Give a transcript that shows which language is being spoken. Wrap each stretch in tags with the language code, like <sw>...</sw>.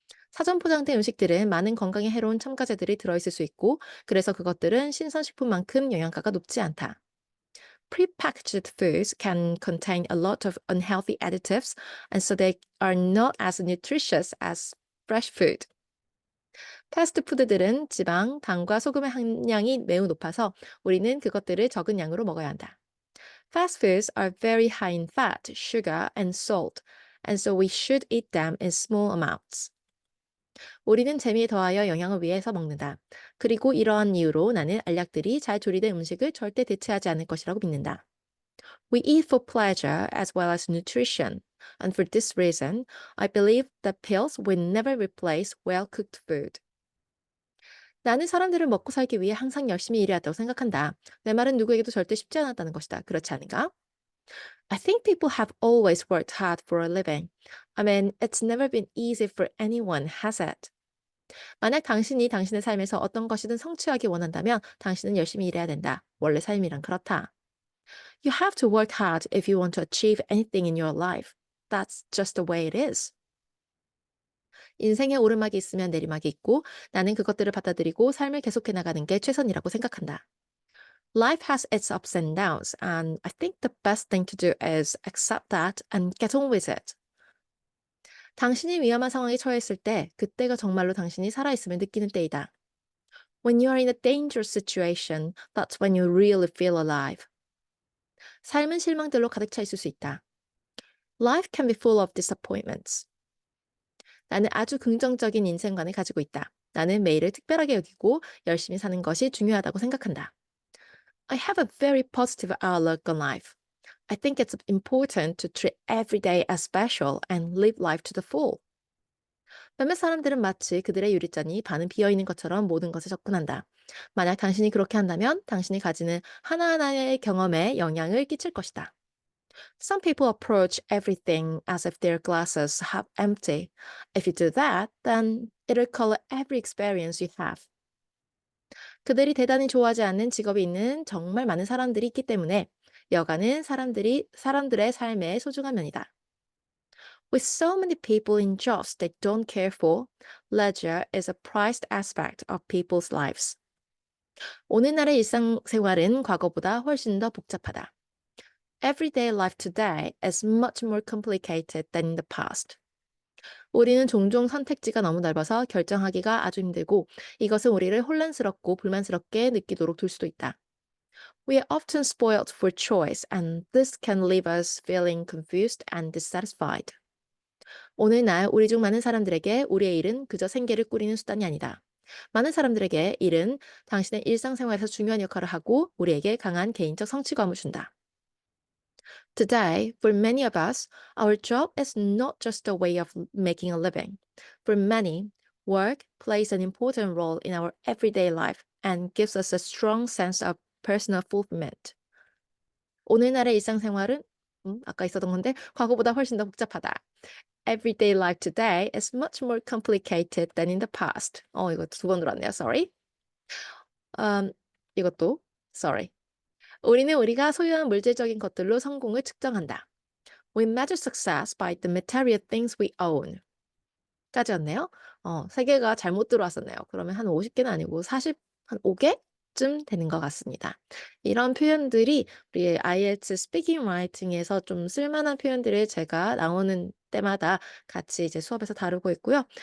<ko>사전 포장된 음식들은 많은 건강에 해로운 첨가제들이 들어있을 수 있고, 그래서 그것들은 신선식품만큼 영양가가 높지 않다.</ko> <en>Prepackaged foods can contain a lot of unhealthy additives, and so they are not as nutritious as fresh food.</en> <ko>패스트푸드들은 지방, 당과 소금의 함량이 매우 높아서 우리는 그것들을 적은 양으로 먹어야 한다.</ko> <en>Fast foods are very high in fat, sugar, and salt, and so we should eat them in small amounts.</en> <ko>우리는 재미에 더하여 영양을 위해서 먹는다. 그리고 이러한 이유로 나는 알약들이 잘 조리된 음식을 절대 대체하지 않을 것이라고 믿는다.</ko> <en>We eat for pleasure as well as nutrition, and for this reason, I believe that pills will never replace well-cooked food.</en> <ko>나는 사람들을 먹고 살기 위해 항상 열심히 일해야 한다고 생각한다. 내 말은 누구에게도 절대 쉽지 않았다는 것이다. 그렇지 않은가?</ko> <en>I think people have always worked hard for a living. I mean, it's never been easy for anyone, has it?</en> <ko>만약 당신이 당신의 삶에서 어떤 것이든 성취하기 원한다면 당신은 열심히 일해야 된다. 원래 삶이란 그렇다.</ko> <en>You have to work hard if you want to achieve anything in your life. That's just the way it is.</en> <ko>인생에 오르막이 있으면 내리막이 있고 나는 그것들을 받아들이고 삶을 계속해 나가는 게 최선이라고 생각한다.</ko> <en>Life has its ups and downs, and I think the best thing to do is accept that and get on with it.</en> <ko>당신이 위험한 상황에 처했을 때, 그때가 정말로 당신이 살아있음을 느끼는 때이다.</ko> <en>When you are in a dangerous situation, that's when you really feel alive.</en> <ko>삶은 실망들로 가득 차 있을 수 있다.</ko> <en>Life can be full of disappointments.</en> <ko>나는 아주 긍정적인 인생관을 가지고 있다. 나는 매일을 특별하게 여기고 열심히 사는 것이 중요하다고 생각한다.</ko> <en>I have a very positive outlook on life. I think it's important to treat every day as special and live life to the full.</en> <ko>몇몇 사람들은 마치 그들의 유리잔이 반은 비어 있는 것처럼 모든 것에 접근한다. 만약 당신이 그렇게 한다면 당신이 가지는 하나하나의 경험에 영향을 끼칠 것이다.</ko> <en>Some people approach everything as if their glasses half empty. If you do that, then it'll color every experience you have.</en> <ko>그들이 대단히 좋아하지 않는 직업이 있는 정말 많은 사람들이 있기 때문에 여가는 사람들의 삶의 소중한 면이다.</ko> <en>With so many people in jobs they don't care for, leisure is a prized aspect of people's lives.</en> <ko>오늘날의 일상생활은 과거보다 훨씬 더 복잡하다.</ko> <en>Everyday life today is much more complicated than in the past.</en> <ko>우리는 종종 선택지가 너무 넓어서 결정하기가 아주 힘들고 이것은 우리를 혼란스럽고 불만스럽게 느끼도록 둘 수도 있다.</ko> <en>We are often spoiled for choice and this can leave us feeling confused and dissatisfied.</en> <ko>오늘날 우리 중 많은 사람들에게 우리의 일은 그저 생계를 꾸리는 수단이 아니다. 많은 사람들에게 일은 당신의 일상생활에서 중요한 역할을 하고 우리에게 강한 개인적 성취감을 준다.</ko> <en>Today, for many of us, our job is not just a way of making a living. For many, work plays an important role in our everyday life and gives us a strong sense of personal fulfillment.</en> <ko>오늘날의 일상생활은 아까 있었던 건데 과거보다 훨씬 더 복잡하다.</ko> <en>Everyday life today is much more complicated than in the past.</en> <ko>이거 두 번 들었네요. Sorry. 음, 이것도 sorry. 우리는 우리가 소유한 물질적인 것들로 성공을 측정한다.</ko> <en>We measure success by the material things we own.</en> <ko>까지였네요. 3개가 잘못 들어왔었네요. 그러면 한 50개는 아니고 한 5개쯤 되는 것 같습니다. 이런 표현들이 우리 IELTS 스피킹 라이팅에서 좀 쓸만한 표현들을 제가 나오는 때마다 같이 이제 수업에서 다루고 있고요.</ko>